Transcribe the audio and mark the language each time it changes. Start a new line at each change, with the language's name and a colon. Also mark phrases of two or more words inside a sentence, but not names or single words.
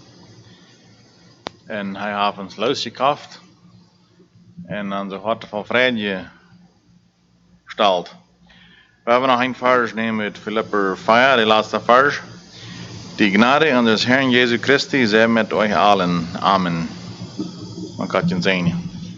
Dutch: En hij heeft ons losgekauft en dan zijn hart van vrede gesteld. We hebben nog een vers nemen met Filipper 4, de laatste vers.
German: Die Gnade unseres Herrn Jesu Christi sei mit euch allen. Amen. Man kann den sehen.